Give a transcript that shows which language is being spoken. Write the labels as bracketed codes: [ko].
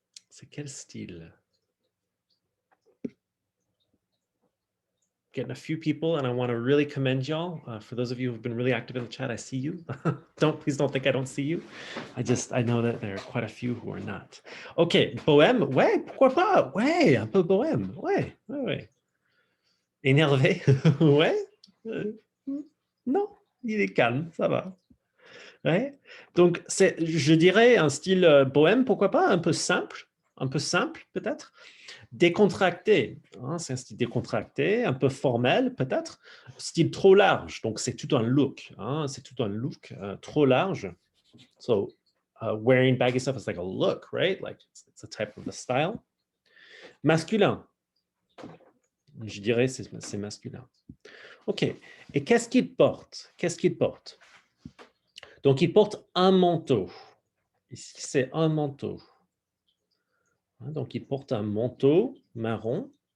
[fr] C'est quel style? [en] Getting a few people, and I want to really commend y'all. For those of you who've been really active in the chat, I see you. Please don't think I don't see you. I know that there are quite a few who are not. [fr] Ok, bohème, ouais, pourquoi pas? Ouais, un peu bohème, ouais. Énervé, ouais. Non, il est calme, ça va. Ouais. Donc, je dirais un style bohème, pourquoi pas, un peu simple peut-être. Décontracté, hein, c'est un style décontracté, un peu formel peut-être. Style trop large, donc c'est tout un look, hein, c'est tout un look trop large. [en] So, wearing baggy stuff is like a look, right? Like it's a type of a style. [fr] Masculin, je dirais c'est masculin. Ok, et qu'est-ce qu'il porte? Donc, il porte un manteau. Ici, c'est un manteau. Donc, il porte un manteau marron.